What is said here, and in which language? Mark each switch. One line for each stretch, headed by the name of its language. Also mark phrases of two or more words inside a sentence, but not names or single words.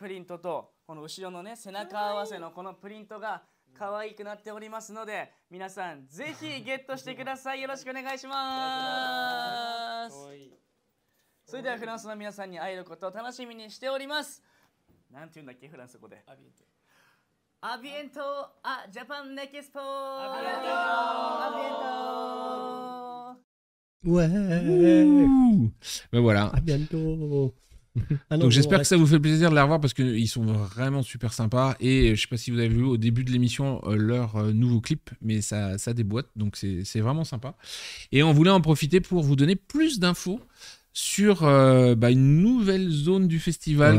Japanese: リントとこの後ろのね背中合わせのこのプリントが可愛くなっておりますので皆さんぜひゲットしてくださいよろしくお願いしますそれではフランスの皆さんに会えることを楽しみにしておりますなんて言うんだっけフランス語でアビエントあジャパンネキスポアビエント
French: Ouais. Ben voilà. À bientôt. Ah non, Donc bon, j'espère que reste- ça vous fait plaisir de les revoir parce qu'ils sont vraiment super sympas et je sais pas si vous avez vu au début de l'émission leur nouveau clip mais ça déboîte donc c'est vraiment sympa et on voulait en profiter pour vous donner plus d'infos sur une nouvelle zone du festival